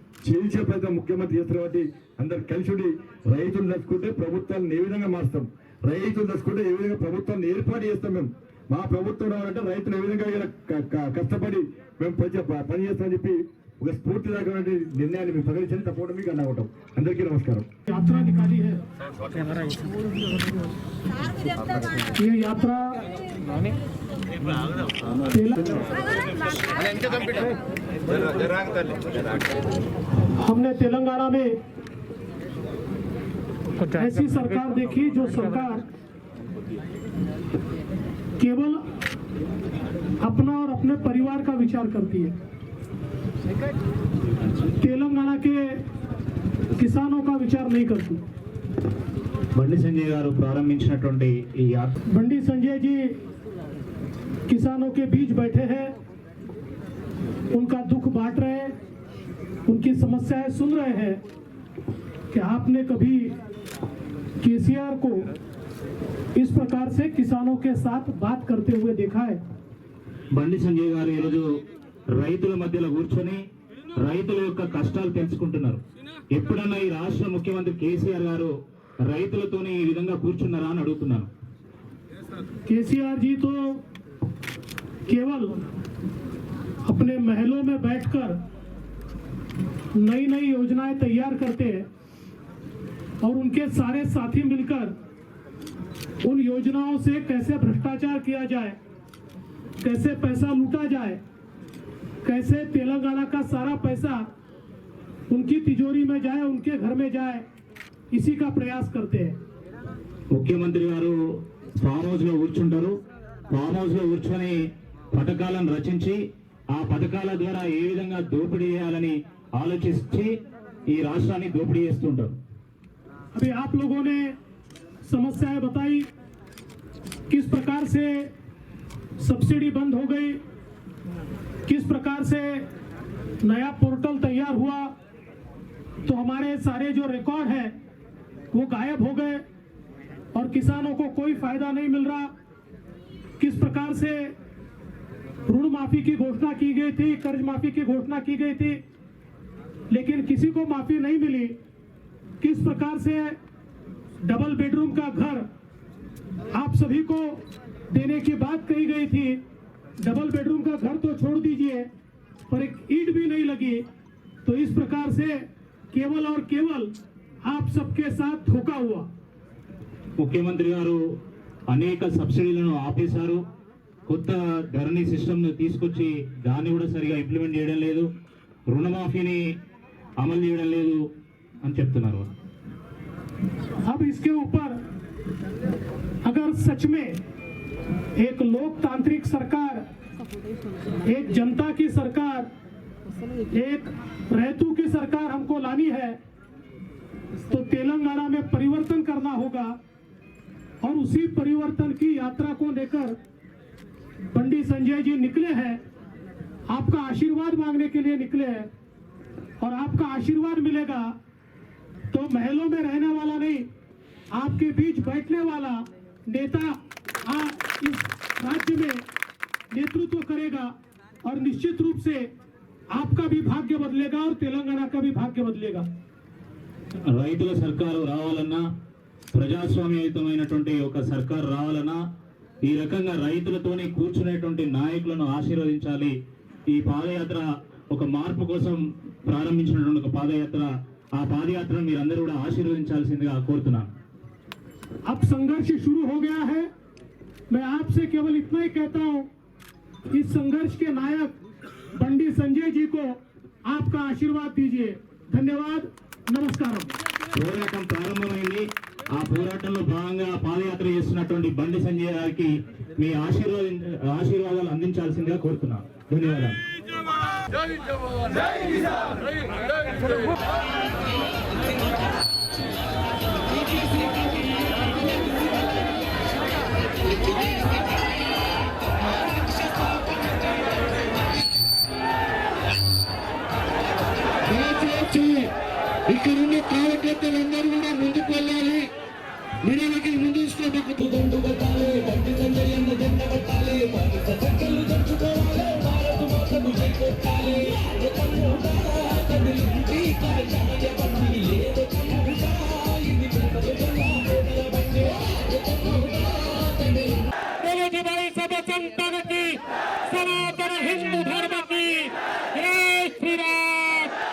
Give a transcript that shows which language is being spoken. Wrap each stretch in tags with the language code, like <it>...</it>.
<te>చేయించే ప్రయత్నం ముఖ్యమంత్రి చేస్తారు కాబట్టి అందరు కలిసి ఉండి రైతులు దర్చుకుంటే ప్రభుత్వాలను ఏ విధంగా మారుస్తాం, రైతులు దర్చుకుంటే ఏ విధంగా ప్రభుత్వాన్ని ఏర్పాటు చేస్తాం. మేము మా ప్రభుత్వం రావాలంటే రైతులు ఏ విధంగా కష్టపడి మేము పని చేస్తామని చెప్పి ఒక స్ఫూర్తిదాయకమైన నిర్ణయాన్ని మేము ప్రకటించండి. తప్పకుండా మీకు అన్నా ఉంటాం. అందరికీ నమస్కారం.</te> <hi>यात्रा निकाली है, ये यात्रा हमने तेलंगाना में ऐसी सरकार देखी जो सरकार केवल अपना और अपने परिवार का विचार करती है. तेलंगाना के किसानों का विचार नहीं करती.</hi> <te>బండి సంజయ్ గారు ప్రారంభించినటువంటి ఈ యాత్ర,</te> <hi>बंडी संजय जी किसानों के बीच बैठे हैं, उनका दुख बांट रहे हैं, उनकी समस्याएं सुन रहे हैं. कि आपने कभी केसीआर को इस प्रकार से किसानों के साथ बात करते हुए देखा है?</hi> <te>బండి సంజయ్ గారు ఈరోజు రైతుల మధ్యలో కూర్చొని రైతుల యొక్క కష్టాలు తెలుసుకుంటున్నారు. ఎప్పుడన్నా ఈ రాష్ట్ర ముఖ్యమంత్రి కేసీఆర్ గారు రైతులతోనే ఈ విధంగా కూర్చున్నారా అని అడుగుతున్నాను.</te> <hi>केसीआर जी तो केवल अपने महलों में बैठकर नई नई योजनाएं तैयार करते हैं और उनके सारे साथी मिलकर उन योजनाओं से कैसे भ्रष्टाचार किया जाए, कैसे पैसा लूटा जाए, कैसे तेलंगाना का सारा पैसा उनकी तिजोरी में जाए, उनके घर में जाए, इसी का प्रयास करते हैं।</hi> <te>ముఖ్యమంత్రి గారు ఫామ్ హౌస్ లో కూర్చుంటారు. ఫామ్ హౌస్ లో కూర్చొని పథకాలను రచించి ఆ పథకాల ద్వారా ఏ విధంగా దోపిడీ చేయాలని ఆలోచించి ఈ రాష్ట్రాన్ని దోపిడీ చేస్తుంటారు.</te> <hi>अभी आप लोगों ने समस्याएं बताई, किस प्रकार से सब्सिडी बंद हो गई, किस प्रकार से नया पोर्टल तैयार हुआ तो हमारे सारे जो रिकॉर्ड है वो गायब हो गए और किसानों को कोई फायदा नहीं मिल रहा। किस प्रकार से ऋण माफी की घोषणा की गई थी, कर्ज माफी की घोषणा की गई थी, लेकिन किसी को माफी नहीं मिली। किस प्रकार से डबल बेडरूम का घर आप सभी को देने की बात कही गई थी, डबल बेडरूम का घर तो छोड़ दीजिए पर एक ईंट भी नहीं लगी। तो इस प्रकार से केवल और केवल आप सबके साथ धोखा हुआ।</hi> <te>ముఖ్యమంత్రి గారు అనేక సబ్సిడీలను ఆపేశారు. కొత్త ధరణి సిస్టమ్ తీసుకొచ్చి దాన్ని కూడా సరిగా ఇంప్లిమెంట్ చేయడం లేదు, రుణమాఫీని అమలు చేయడం లేదు అని చెప్తున్నారు.</te> <hi>अब इसके ऊपर अगर सच में एक लोकतांत्रिक सरकार, एक जनता की सरकार, एक रैतू की सरकार हमको लानी है तो तेलंगाना में परिवर्तन करना होगा और उसी परिवर्तन की यात्रा को लेकर बंडी संजय जी निकले हैं। आपका आशीर्वाद मांगने के लिए निकले हैं और आपका आशीर्वाद मिलेगा तो महलों में रहने वाला नहीं, आपके बीच बैठने वाला नेता इस राज्य में नेतृत्व करेगा और निश्चित रूप से आपका भी भाग्य बदलेगा और तेलंगाना का भी भाग्य बदलेगा।</hi> <te>రైతుల సర్కారు రావాలన్నా, ప్రజాస్వామ్యయుతమైనటువంటి ఒక సర్కారు రావాలన్నా ఈ రకంగా రైతులతోనే కూర్చునేటువంటి నాయకులను ఆశీర్వదించాలి. ఈ పాదయాత్ర ఒక మార్పు కోసం ప్రారంభించినటువంటి ఒక పాదయాత్ర, ఆ పాదయాత్రను మీరందరూ కూడా ఆశీర్వదించాల్సిందిగా కోరుతున్నాను.</te> <hi>अब संघर्ष शुरू हो गया है। मैं आपसे केवल इतना ही कहता हूं, इस संघर्ष के नायक बंडी संजय जी को आपका आशीर्वाद दीजिए। धन्यवाद, नमस्कार।</hi> <te>పోరాటం ప్రారంభమైంది. ఆ పోరాటంలో భాగంగా పాదయాత్ర చేస్తున్నటువంటి బండి సంజయ్ గారికి మీ ఆశీర్వాదాలు అందించాల్సిందిగా కోరుతున్నాను. ధన్యవాదాలు. ఇక్కడున్న కార్యకర్తలందరూ కూడా ముందుకు వెళ్ళాలి. నిరవకి ముందు తీసుకోబోతు దండు కట్టాలి, బండి సంజయ్ అన్న జెండ కట్టాలి, బానిస చక్కలు దంచుకోవాలి, భారత మాతను జై కొట్టాలి. కదిలింది కదలియ బండి లేదు కన్నుగా, ఇది ప్రపంచంలో బండి</te> <hi>भाई सब संतन की, सनातन हिंदू धर्म की जय श्री राम।</hi>